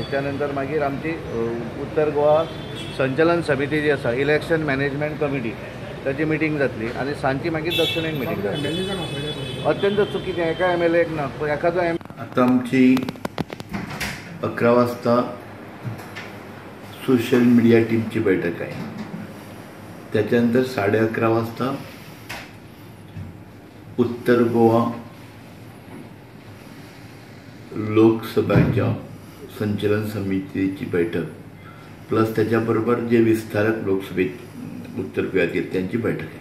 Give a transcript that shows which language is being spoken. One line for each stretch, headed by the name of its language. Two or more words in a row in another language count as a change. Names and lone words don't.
Konkani: त्यानंतर मागीर आमची उत्तर गोवा संचालन समिती जी आसा
English: election management committee
Konkani: त्याची मिटींग जातली आणि सांजची मागीर दक्षिणेक मिटींग जातली. अत्यंत चुकीचें एका MLA ना एखादो
Marathi: आता आमची 11 वाजता
English: social media
Marathi: टीमची बैठक आहे. त्याच्यानंतर 11:30 वाजता उत्तर गोवा लोकसभेच्या संचालन समितीची बैठक प्लस त्याच्याबरोबर जे विस्तारक लोकसभेत उत्तर गोव्यात आहेत त्यांची बैठक आहे.